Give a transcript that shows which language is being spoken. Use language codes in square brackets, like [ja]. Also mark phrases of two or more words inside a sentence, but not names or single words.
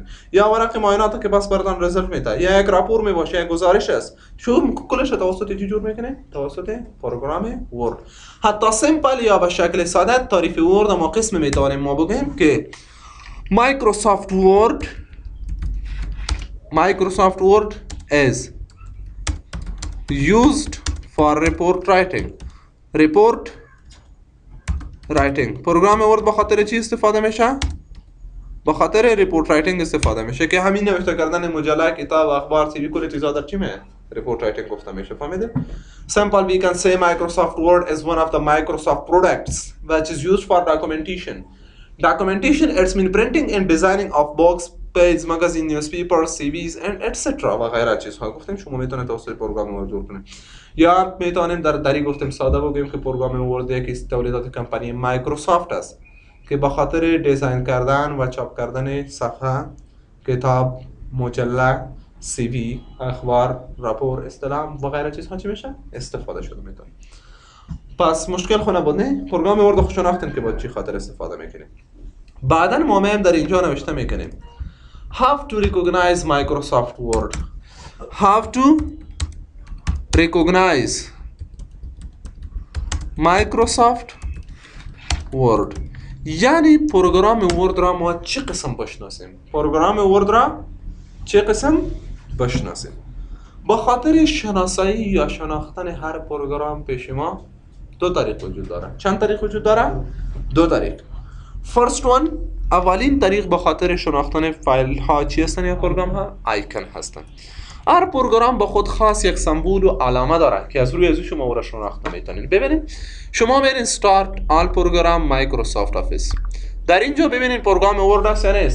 [fa] یا ورق معاینات که بس بردن رزلت میده، یا یک راپور میباشه، یک گزارش است، شو کلش توسط چی جور میکنه؟ توسط پروگرام ورد. حتی سیمپل یا به شکل ساده تعریف ورد ما قسم میتونیم ما بگیم که مایکروسافت ورد [en] is used for report writing. [fa] پروگرام ورد به خاطر چی استفاده میشه؟ به خاطر [en] report writing [fa] استفاده میشه که همین نوشته کردن مجله، کتاب، اخبار، سی وی کل چیزا در چی میه؟ [en] report writing [fa] گفته میشه، فهمیدید؟ [en] Simple we can say Microsoft Word is one of the Microsoft products which is used for documentation. It's mean printing and designing of books, pages, magazine, newspapers, CVs and etc. [fa] و غیره چیزها گفتیم شما میتونید توسط پروگرام ورد جور کنید. یا میتونیم در دری گفتیم ساده بگیم که پروگرام ورد یکی از تولیدات کمپانی مایکروسافت است که به خاطر دیزاین کردن و چاپ کردن صفحه، کتاب، مجله، سی وی، اخبار، راپور، استلام و غیره چیزها چی میشه؟ استفاده شده میتونه. پس مشکل خونه بود نه؟ پروگرام ورد خود شناختیم که با چی خاطر استفاده میکنیم. بعدا ما هم در اینجا نوشته میکنیم [en] How to recognize Microsoft Word. How to recognize Microsoft Word. [fa] یعنی پروگرام ورد را ما چه قسم بشناسیم؟ پروگرام ورد را چه قسم بشناسیم؟ با خاطر شناسایی یا شناختن هر پروگرام پیش ما دو طریق وجود داره. چند طریق وجود داره؟ دو طریق. [en] First one، [fa] اولین طریق به خاطر شناختن فایل ها چی هستن یا پروگرام ها؟ آیکن هستن. هر پروگرام با خود خاص یک سمبول و علامه داره که از روی ازش شما او را شناخته میتونید. ببینید شما میرین [en] start all program Microsoft Office, [fa] در اینجا ببینید پروگرام ورد است یا نیست؟